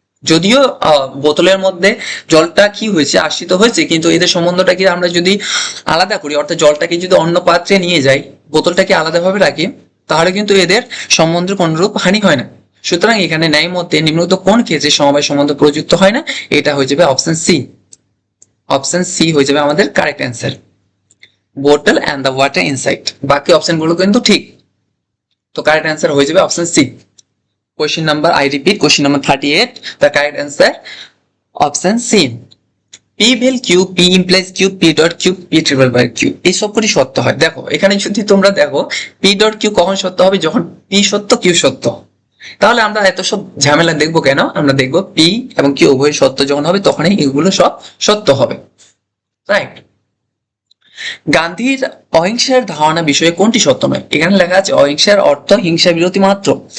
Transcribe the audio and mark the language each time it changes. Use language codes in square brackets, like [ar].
[bn] যদিও বোতলের মধ্যে জলটা কি হয়েছে, আশ্রিত হয়েছে, কিন্তু এদের সম্বন্ধটাকে আমরা যদি আলাদা করি, অর্থাৎ জলটাকে যদি অন্য পাত্রে নিয়ে যাই, বোতলটাকে আলাদাভাবে রাখি, তাহলে কিন্তু এদের সম্বন্ধের কোনরূপ হানি হয় না। সুতরাং এখানে ন্যায় মতে নিম্নোক্ত কোন ক্ষেত্রে সমবায় সম্বন্ধ প্রযুক্ত হয় না, এটা হয়ে যাবে অপশন সি। অপশন সি হয়ে যাবে আমাদের correct answer, [en] Bottle and the water inside. [bn] বাকি অপশন গুলো কিন্তু ঠিক, তো কারেক্ট অ্যান্সার হয়ে যাবে option C. [en] Question number, I repeat, question number 38. The correct answer, option C. P will Q, P implies Q, P dot Q, P triple by Q. [bn] এই সবকটি সত্য হয়। দেখো এখানে যদি তোমরা দেখো P dot Q কখন সত্য হবে, যখন P সত্য Q সত্য। তাহলে আমরা এত সব ঝামেলা দেখবো কেন, আমরা দেখবো P এবং Q উভয় সত্য যখন হবে তখনই এগুলো সব সত্য হবে, রাইট। গান্ধীর অহিংসার ধারণা বিষয়ে কোনটি সত্য নয়? এখানে লেখা আছে অহিংসার অর্থ হিংসা বিরতি মাত্র।